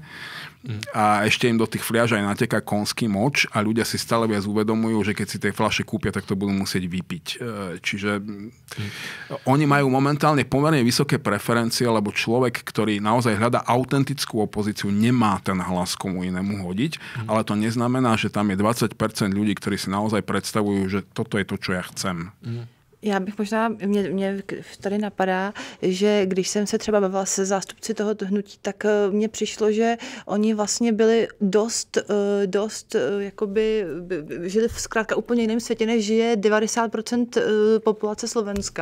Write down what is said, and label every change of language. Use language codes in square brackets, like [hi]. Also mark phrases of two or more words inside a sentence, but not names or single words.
[sk] A ešte im do tých fľaš aj nateká konský moč a ľudia si stále viac uvedomujú, že keď si tie fľaše kúpia, tak to budú musieť vypiť. Čiže oni majú momentálne pomerne vysoké preferencie, lebo človek, ktorý naozaj hľadá autentickú opozíciu, nemá ten hlas komu inému hodiť, ale to neznamená, že tam je 20% ľudí, ktorí si naozaj predstavujú, že toto je to, čo ja chcem. [cs] Já bych možná, mě tady napadá, že když jsem se třeba bavila se zástupci tohoto hnutí, tak mně přišlo, že oni vlastně byli dost jakoby, žili v zkrátka úplně jiném světě, než žije 90% populace Slovenska.